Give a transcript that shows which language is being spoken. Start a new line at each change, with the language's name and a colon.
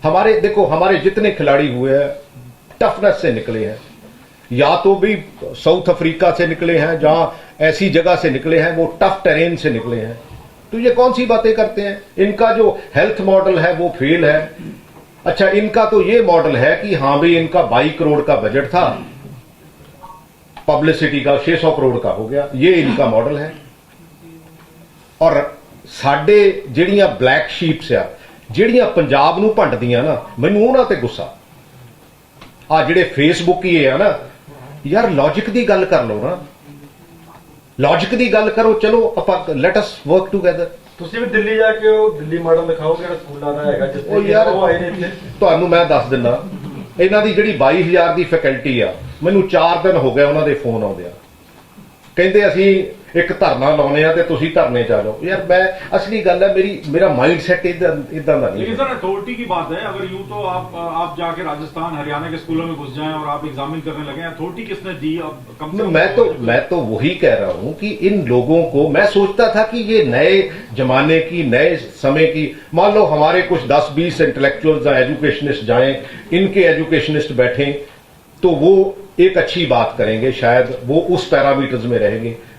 Hindi: हमारे देखो, हमारे जितने खिलाड़ी हुए हैं टफनेस से निकले हैं, या तो भी साउथ अफ्रीका से निकले हैं, जहां ऐसी जगह से निकले हैं वो टफ टेरेन से निकले हैं। तो ये कौन सी बातें करते हैं? इनका जो हेल्थ मॉडल है वो फेल है। अच्छा, इनका तो ये मॉडल है कि हाँ भाई इनका 22 करोड़ का बजट था, पब्लिसिटी का 600 करोड़ का हो गया, ये इनका मॉडल है।
Punjabi: और ਸਾਡੇ ਜਿਹੜੀਆਂ ਬਲੈਕ ਸ਼ੀਪਸ ਆ, ਜਿਹੜੀਆਂ ਪੰਜਾਬ ਨੂੰ ਭੰਡਦੀਆਂ ਨਾ, ਮੈਨੂੰ ਉਹਨਾਂ ਤੇ ਗੁੱਸਾ। ਆ ਜਿਹੜੇ ਫੇਸਬੁੱਕ ਹੀ ਆ ਨਾ ਯਾਰ, ਲੌਜਿਕ ਦੀ ਗੱਲ ਕਰ ਲਓ ਨਾ, ਲੌਜਿਕ ਦੀ ਗੱਲ ਕਰੋ। ਚਲੋ ਆਪਾਂ
English: Let us work together.
Punjabi: ਤੁਸੀਂ ਵੀ ਦਿੱਲੀ ਜਾ ਕੇ ਉਹ ਦਿੱਲੀ ਮਾਡਲ ਦਿਖਾਓ ਜਿਹੜਾ ਸਕੂਲਾਂ ਦਾ ਹੈਗਾ, ਜਿਸ ਉਹ ਯਾਰ ਉਹ ਆਏ ਨੇ ਇੱਥੇ। ਤੁਹਾਨੂੰ ਮੈਂ ਦੱਸ ਦਿੰਦਾ, ਇਹਨਾਂ ਦੀ ਜਿਹੜੀ 22000 ਦੀ ਫੈਕਲਟੀ ਆ, ਮੈਨੂੰ 4 ਦਿਨ ਹੋ ਗਏ ਉਹਨਾਂ ਦੇ ਫੋਨ ਆਉਂਦੇ ਆ, ਕਹਿੰਦੇ ਅਸੀਂ ਇੱਕ ਧਰਨਾ ਲਾਉਨੇ ਆ ਤੇ ਤੁਸੀਂ ਧਰਨੇ ਚ ਆ ਜਾਓ। ਯਾਰ मैं असली गल है, मेरा माइंड सेट इदा दा नहीं।
Hindi: लेकिन सर अथॉरिटी की बात है, अगर यूं तो आप जाके राजस्थान हरियाणा के स्कूलों में घुस जाएं और आप एग्जामिन करने लगे, अथॉरिटी किसने दी? अब कम से कम मैं तो वही कह रहा हूं कि इन लोगों को, मैं सोचता था कि ये नए जमाने की, नए समय की, मान लो हमारे कुछ 10-20 इंटेलेक्चुअल्स एजुकेशनिस्ट जाएं, इनके एजुकेशनिस्ट बैठें तो वो एक अच्छी बात करेंगे, शायद वो उस पैरामीटर्स में रहेंगे।